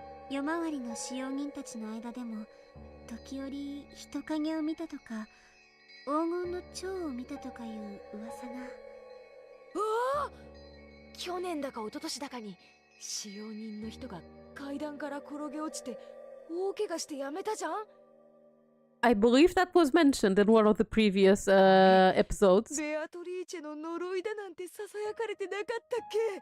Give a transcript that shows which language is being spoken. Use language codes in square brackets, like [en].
[ja] 夜回りの使用人たちの間でも時折人影を見たとか黄金の蝶を見たとかいう噂が。ああ、去年だか一昨年だかに使用人の人が階段から転げ落ちて大怪我してやめたじゃん。 [en] I believe that was mentioned in one of the previous episodes. [ja] ベアトリーチェの呪いだなんてささやかれてなかったっけ？